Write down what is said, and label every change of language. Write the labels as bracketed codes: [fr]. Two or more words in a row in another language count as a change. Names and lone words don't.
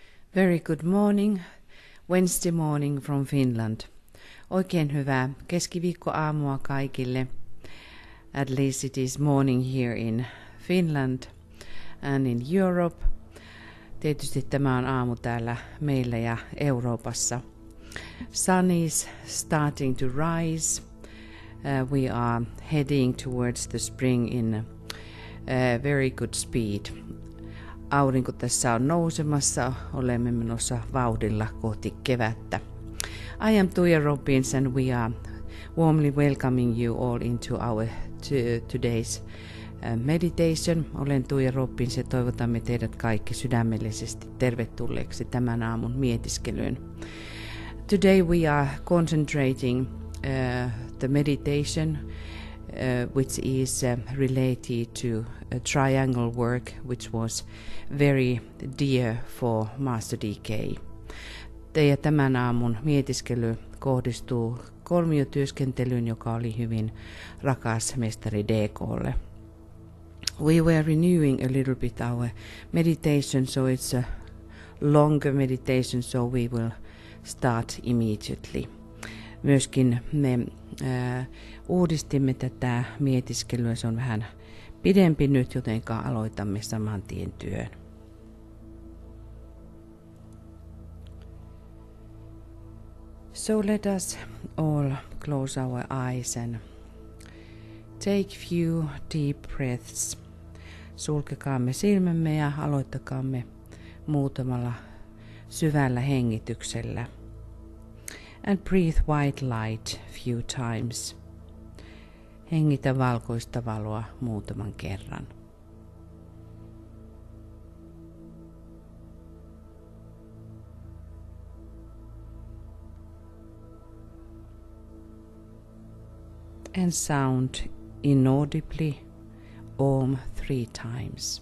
[en] Very good morning, Wednesday morning from Finland. [fi] Oikein hyvää keskiviikkoaamua kaikille. [en] At least it is morning here in Finland and in Europe. [fi] Tietysti tämä on aamu täällä meillä ja Euroopassa. [en] Sun is starting to rise. We are heading towards the spring in very good speed. [fi] Aurinko tässä on nousemassa, olemme menossa vauhdilla kohti kevättä. [en] I am Tuija Robbins and we are warmly welcoming you all into our today's meditation. [fi] Olen Tuija Robbins ja toivotamme teidät kaikki sydämellisesti tervetulleeksi tämän aamun mietiskelyyn. [en] Today we are concentrating the meditation which is related to a triangle work which was very dear for Master D.K. [fi] Ja tämän aamun mietiskely kohdistuu kolmiotyöskentelyyn, joka oli hyvin rakas mestari D.K.:lle. [en] We were renewing a little bit our meditation, so it's a longer meditation, so we will start immediately. [fi] Myöskin me uudistimme tätä mietiskelyä, se on vähän pidempi nyt, jotenka aloitamme saman tien työn. [en] So let us all close our eyes and take few deep breaths. [fi] Sulkekaamme silmämme ja aloittakaamme muutamalla syvällä hengityksellä. [en] And breathe white light few times. [fi] Hengitä valkoista valoa muutaman kerran. [en] And sound inaudibly Om 3 times.